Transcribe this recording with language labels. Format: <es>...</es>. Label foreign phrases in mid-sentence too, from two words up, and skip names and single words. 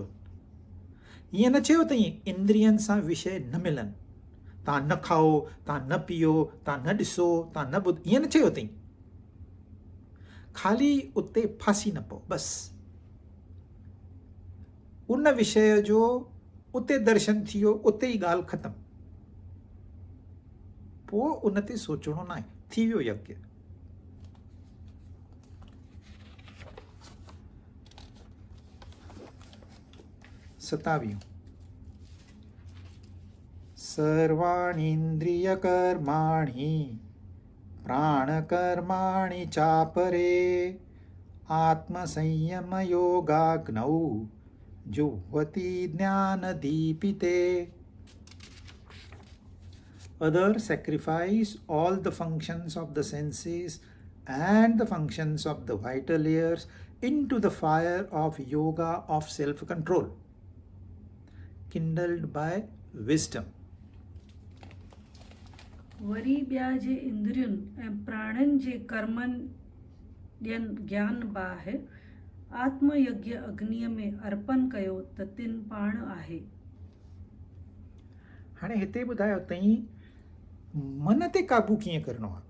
<sd>ईअं न चयो अथई इंद्रियनि सां विषय न मिलनि, तव्हां न खाओ, तव्हां न पीओ, तव्हां न ॾिसो, तव्हां न ॿुधो, ईअं न चयो अथई। ख़ाली उते फासी न पओ, बसि उन विषय जो उते दर्शन थी वियो, उते ई ॻाल्हि ख़तमु, पोइ उन ते सोचणो न आहे, थी वियो यज्ञ।</sd> <sa>सतावीह, सर्वाणीन्द्रिय कर्माणि प्राणकर्माणि चापरे आत्मसंयम योगाग्नौ जुह्वति ज्ञानदीपिते।</sa> <en>Others sacrifice all the functions of the senses and the functions of the vital layers into the fire of yoga of self-control, kindled by wisdom.</en> <sd>वरी ॿिया जे इंद्रियुनि ऐं प्राणनि जे कर्मनि ॾियनि ज्ञान बाहि आत्मयज्ञ अग्नीअ में अर्पण कयो त तिन पाण आहे। हाणे हिते ॿुधायो अथई मन ते काबू कीअं करिणो आहे।</sd>